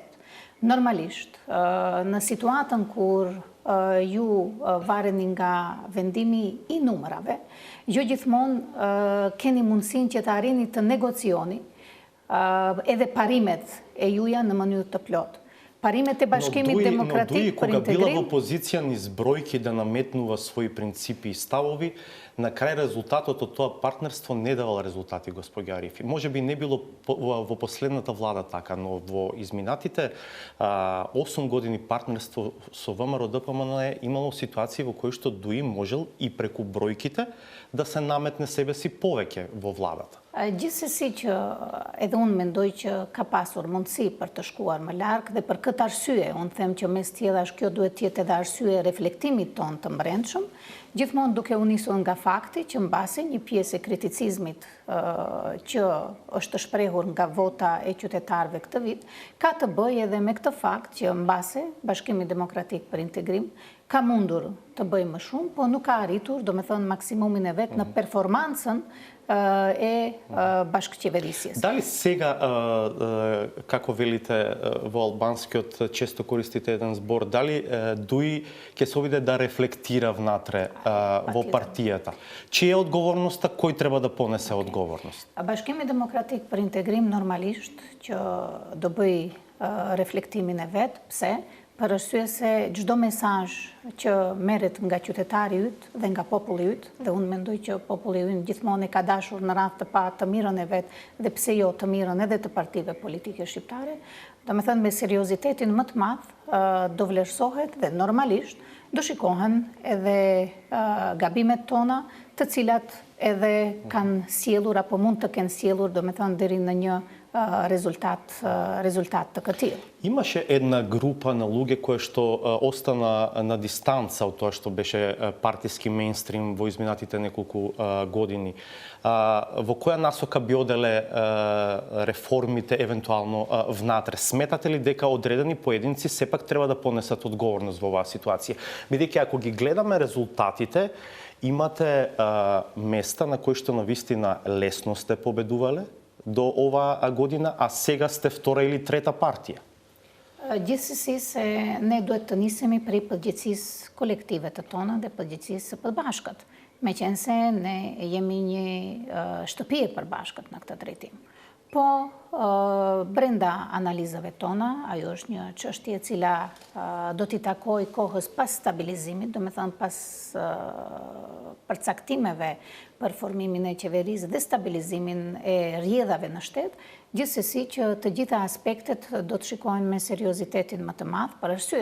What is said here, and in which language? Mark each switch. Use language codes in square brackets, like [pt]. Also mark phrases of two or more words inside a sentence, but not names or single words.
[sq] Normalisht, në situatën kur ju vareni nga vendimi i numrave, jo gjithmonë keni mundësinë që të arrini të negocioni edhe parimet e juja në mënyrë të plotë. Parimet e Bashkimit Demokratik për [mk] Кога била Интегрим во позиција низ бројки да наметнува своји принципи и ставови, на крај резултатот од тоа партнерство не давал резултати, господја Арифи. Може би не било во последната влада така, но во изминатите 8 години партнерство со ВМРО ДПМН е имало ситуации во кои што ДУИ можел и преку бројките да се наметне себе си повеќе во владата. [sq] Gjithsesi që edhe unë mendoj që ka pasur mundësi për të shkuar më larg dhe për këtë arsye, unë them që mes tjetrash kjo duhet të jetë edhe arsye e reflektimit ton të brendshëm, gjithmonë duke u nisur nga fakti që mbasi një pjesë e kriticizmit që është shprehur nga vota e qytetarëve këtë vit, ka të bëjë edhe me këtë fakt që mbasi Bashkimi Demokratik për Integrim ka mundur të bëjë më shumë, po nuk ka arritur, do me thënë, maksimumin e vet në performancën e bashkëqeverisjes. [mk] Дали сега, како велите во албанскиот, често користите еден збор, дали ДУИ ќе се обиде да рефлектира внатре во партијата? Чија е одговорноста, кој треба да понесе одговорност? [sq] Bashkimi Demokratik për Integrim normalisht që do bëj reflektimin e vet, pse? Për arsye se çdo mesazh që merret nga qytetari yt dhe nga populli yt, dhe unë mendoj që populli yt gjithmonë e ka dashur në radhë të parë të mirën e vet dhe pse jo të mirën edhe të partive politike shqiptare, do me thënë me seriozitetin më të madh do vlerësohet dhe normalisht do shikohen edhe gabimet tona, të cilat edhe kanë sjellur apo mund të kenë sjellur, do me thënë, deri në një резултат të këtij. [mk] Имаше една група на луѓе кои што остана на дистанца од тоа што беше партиски мејнстрим во изминатите неколку години. Во која насока би оделе реформите евентуално внатре? Сметате ли дека одредени поединци сепак треба да понесат одговорност во оваа ситуација? Бидејќи ако ги гледаме резултатите, имате места на кои што навистина лесно сте победувале до оваа година, а сега сте втора или трета партија. [sq] Gjithsesi se ne duhet të nisemi prej përgjegjësisë kolektive të tona dhe përgjegjësisë së përbashkët, meqense ne jemi një shtëpi e përbashkët në këtë drejtim. Po, brenda analizave tona, ajo është një çështje e cila do t'i takoj kohës pas stabilizimit, do me thënë pas përcaktimeve për formimin e qeverisë dhe stabilizimin e rrjedhave në shtet, gjithsesi që të gjitha aspektet do të shikohen me seriozitetin më të madh, për arsye